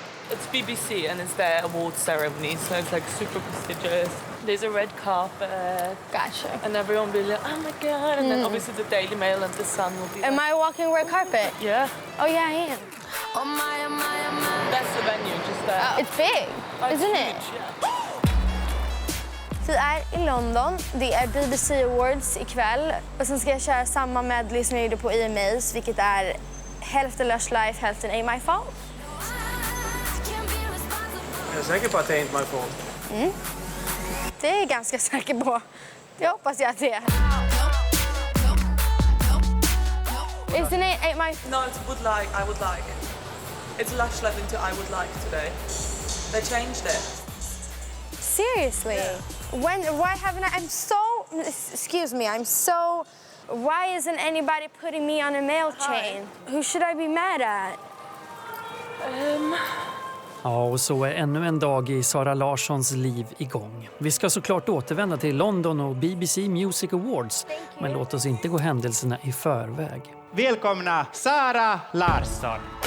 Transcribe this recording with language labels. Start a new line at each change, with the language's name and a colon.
English: It's BBC and it's their award ceremony, so it's like super prestigious. There's a red carpet. Gotcha. And everyone will be like, oh my God. And then obviously the Daily Mail and the Sun will be Am like, I walking red carpet? yeah. Oh yeah, I am. That's the venue, just there. It's big, isn't it? Huge, yeah.
Swedish: Vi är i London. Det är BBC Awards ikväll. Och sen ska jag köra samma medley som jag gjorde på EMAs, vilket är hälften Lush Life, hälften Ain't My Fault. Jag är säker på att det är inte
English: my fault.
Swedish: Det är jag ganska säker på. Det hoppas jag att det är.
English: Isn't it Ain't My... No, it's would like, I would like. It's Lush Life into I would like today. They changed it. Seriously? Why haven't I... I'm so... Excuse me, I'm so... Why isn't anybody putting me on a mail chain? Who should I be mad at?
Swedish: Ja, och så är ännu en dag i Zara Larssons liv igång. Vi ska såklart återvända till London och BBC Music Awards. Men låt oss inte gå händelserna i förväg. Välkomna Zara Larsson.